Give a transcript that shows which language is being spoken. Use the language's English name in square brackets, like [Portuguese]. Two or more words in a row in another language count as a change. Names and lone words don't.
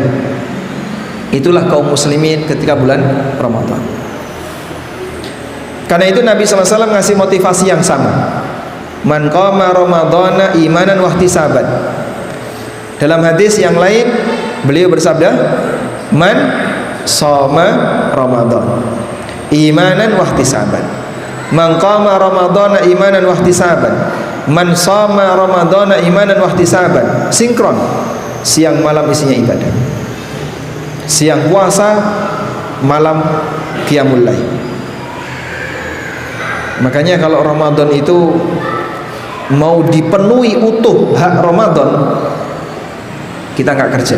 [Indonesian] Itulah kaum muslimin ketika bulan Ramadan. Karena itu Nabi SAW ngasih motivasi yang sama. [Arabic] من قام رمضان إيمانا واحتسابا. [Indonesian] Dalam hadis yang lain beliau bersabda, [Arabic] من صام رمضان إيمانا واحتسابا. من قام رمضان إيمانا واحتسابا. من صام رمضان إيمانا واحتسابا. [Indonesian] Sinkron. Siang malam isinya ibadah. Siang puasa, malam [Arabic] قيام الليل. [Indonesian] Makanya kalau Ramadan itu mau dipenuhi utuh hak Ramadan, kita nggak kerja.